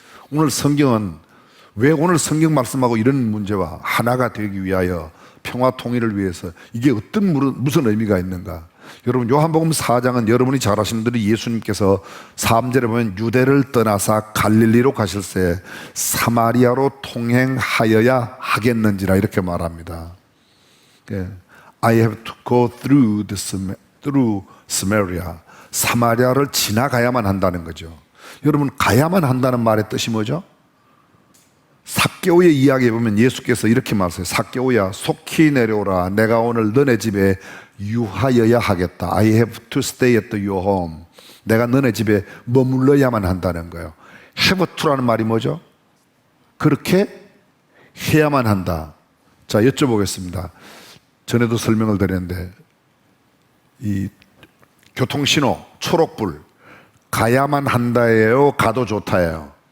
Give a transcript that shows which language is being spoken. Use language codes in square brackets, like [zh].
[ko] 오늘 성경은 왜 오늘 성경 말씀하고 이런 문제와 하나가 되기 위하여 평화 통일을 위해서 이게 무슨 의미가 있는가? 여러분, 요한복음 4장은 여러분이 잘 아시는 대로 예수님께서 3절에 보면 유대를 떠나사 갈릴리로 가실새 사마리아로 통행하여야 하겠는지라 이렇게 말합니다. [en] I have to go through Samaria. [ko] 사마리아를 지나가야만 한다는 거죠. 여러분, 가야만 한다는 말의 뜻이 뭐죠? 삭개오의 이야기에 보면 예수께서 이렇게 말하세요. 삭개오야, 속히 내려오라. 내가 오늘 너네 집에 유하여야 하겠다. [en] I have to stay at your home. [ko] 내가 너네 집에 머물러야만 한다는 거예요. have to라는 말이 뭐죠? 그렇게 해야만 한다. 자, 여쭤보겠습니다. 전에도 설명을 드렸는데, 이 교통신호 초록불 가야만 한다예요, 가도 좋다예요?